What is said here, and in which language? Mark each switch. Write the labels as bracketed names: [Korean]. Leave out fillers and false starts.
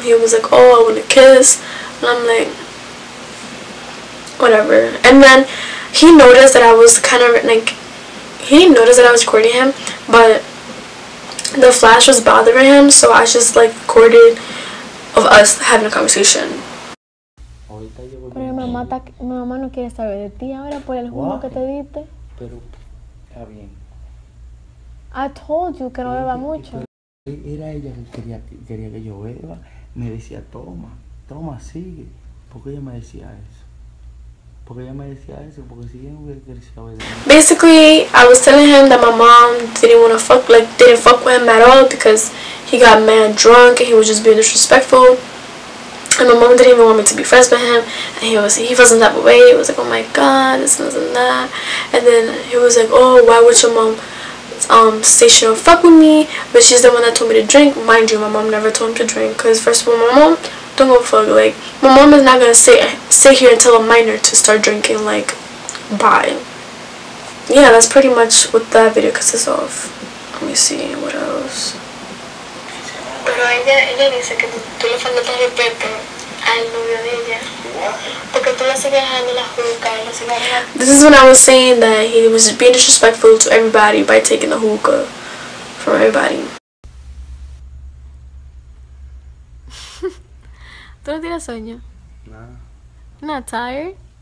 [English] He was like, oh, I want to kiss. And I'm like, whatever. And then he noticed that I was kind of like, he noticed that I was recording him, but the flash was bothering him, so I just like recorded of us having a conversation. [Spanish] Pero mi mamá no quiere saber de ti ahora por el jugo que te diste. Pero está bien. [English] I told you [Spanish] que no beba mucho. Era ella que quería que yo beba. Me decía, toma, sigue. ¿Por qué ella me decía eso? Porque si ella no hubiera querido beber. [English] Basically, I was telling him that my mom didn't fuck with him at all because he got mad drunk and he was just being disrespectful. And my mom didn't even want me to be friends with him, and he wasn't that way. He was like, oh my God, this and that. And then he was like, oh, why would your mom say she don't fuck with me, but she's the one that told me to drink. Mind you, my mom never told him to drink, because first of all, my mom don't go fuck. Like, my mom is not gonna sit here and tell a minor to start drinking. Like, bye. Yeah, that's pretty much what that video consists of. Let me see what else. [Spanish] Pero ella dice que tú le faltas respeto al novio de ella. Porque tú le sigues dejando la hookah y le sigues dejando. [English] This is when I was saying that he was being disrespectful to everybody by taking the hookah from everybody. [Spanish] ¿Tú no tienes sueño? Nada. [English] Not tired?